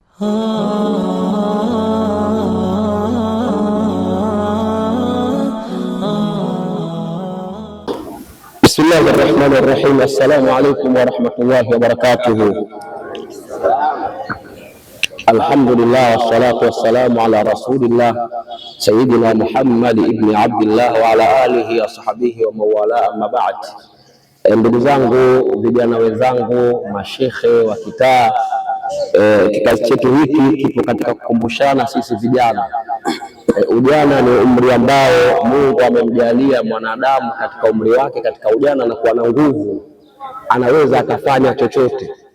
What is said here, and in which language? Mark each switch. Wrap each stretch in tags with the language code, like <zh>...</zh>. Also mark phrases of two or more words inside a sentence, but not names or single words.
<ar>بسم الله الرحمن الرحيم. السلام عليكم ورحمة الله وبركاته. الحمد لله والصلاة والسلام على رسول الله سيدنا محمد بن عبد الله وعلى آله وصحبه وموالاه أما بعد.</ar> <sw>Ndugu zangu, vijana wenzangu, mashekhe wa kitaa, kikazi chetu hiki kipo katika kukumbushana sisi vijana. Ujana ni umri ambao Mungu amemjalia mwanadamu katika umri wake, katika ujana na kuwa na nguvu, anaweza akafanya chochote.</sw>